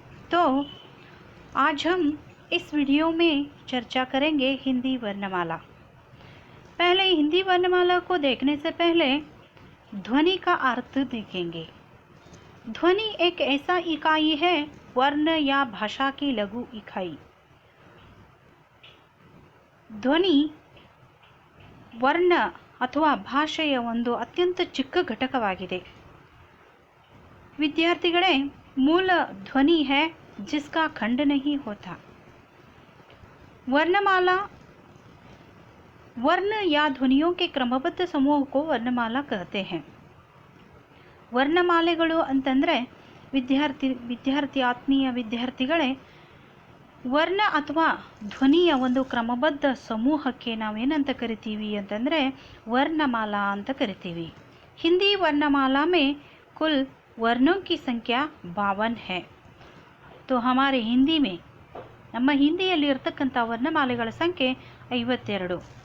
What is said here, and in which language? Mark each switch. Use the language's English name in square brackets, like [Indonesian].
[Hindi] तो आज हम इस वीडियो में चर्चा करेंगे हिंदी वर्णमाला। पहले हिंदी वर्णमाला को देखने से पहले ध्वनि का अर्थ देखेंगे। ध्वनि एक ऐसा इकाई है, वर्ण या भाषा की लघु इकाई। [Kannada] ಧ್ವನಿ ವರ್ಣ ಅಥವಾ ಭಾಷೆಯ ಒಂದು ಅತ್ಯಂತ ಚಿಕ್ಕ ಘಟಕವಾಗಿದೆ। [Hindi] विद्यार्थिगणे, मूल ध्वनि है जिसका खंड नहीं होता। वर्णमाला वर्ण या ध्वनियों के क्रमबद्ध समूह को वर्णमाला कहते हैं। [Kannada] ವರ್ಣಮಾಲೆಗಳು ಅಂತಂದ್ರೆ ವಿದ್ಯಾರ್ಥಿ ಆತ್ಮೀಯ ವಿದ್ಯಾರ್ಥಿಗಳೇ, ವರ್ಣ ಅಥವಾ ಧ್ವನಿಯ ಒಂದು ಕ್ರಮಬದ್ಧ ಸಮೂಹಕ್ಕೆ ನಾವೇನಂತ ಕರಿತೀವಿ ಅಂತಂದರೆ ವರ್ಣಮಾला ಅಂತ ಕರಿತೀವಿ। [Hindi] ಹಿಂದಿ वर्णमाला में कुल वर्णों की संख्या 52 है। तो हमारे हिंदी में [Kannada] ನಮ್ಮ ಹಿಂದಿಯಲ್ಲಿ ಇರತಕ್ಕಂಥ ವರ್ಣಮಾಲೆಗಳ ಸಂಖ್ಯೆ 52।